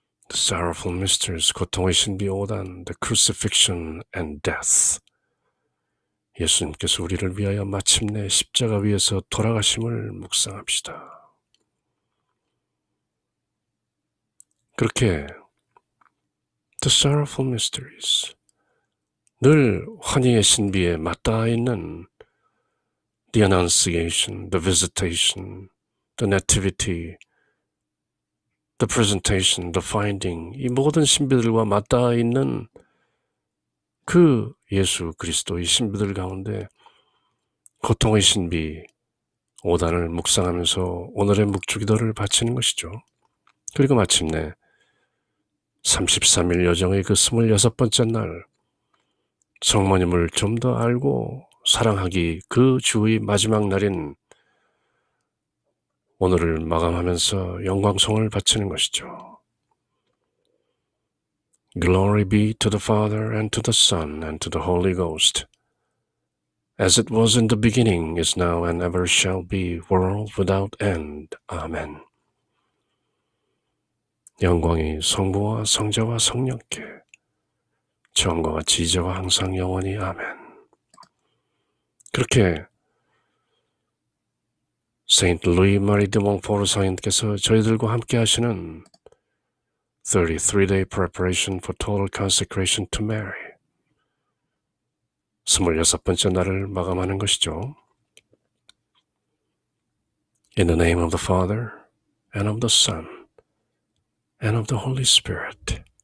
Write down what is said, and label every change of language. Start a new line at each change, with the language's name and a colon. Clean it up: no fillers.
English: The Sorrowful Mysteries,
Korean: 고통의 신비 5단
English: The Crucifixion and Death,
Korean: 예수님께서 우리를 위하여 마침내 십자가 위에서 돌아가심을 묵상합시다. 그렇게
English: The Sorrowful Mysteries,
Korean: 늘 환희의 신비에 맞닿아 있는
English: The Annunciation, The Visitation, The Nativity, the presentation, the finding,
Korean: 이 모든 신비들과 맞닿아 있는 그 예수 그리스도의 신비들 가운데 고통의 신비 5단을 묵상하면서 오늘의 묵주기도를 바치는 것이죠. 그리고 마침내 33일 여정의 그 26번째 날 성모님을 좀 더 알고 사랑하기 그 주의 마지막 날인 오늘을 마감하면서 영광송을 바치는 것이죠.
English: Glory be to the Father and to the Son and to the Holy Ghost, as it was in the beginning, is now, and ever shall be, world without end.
Korean: 아멘. 영광이 성부와 성자와 성령께 처음과 같이 이제와 항상 영원히 아멘. 그렇게 세인트 루이 마리 드 몽포르 사인께서 저희들과 함께 하시는
English: 33-day preparation for total consecration to Mary
Korean: 26번째 날을 마감하는 것이죠.
English: In the name of the Father and of the Son and of the Holy Spirit.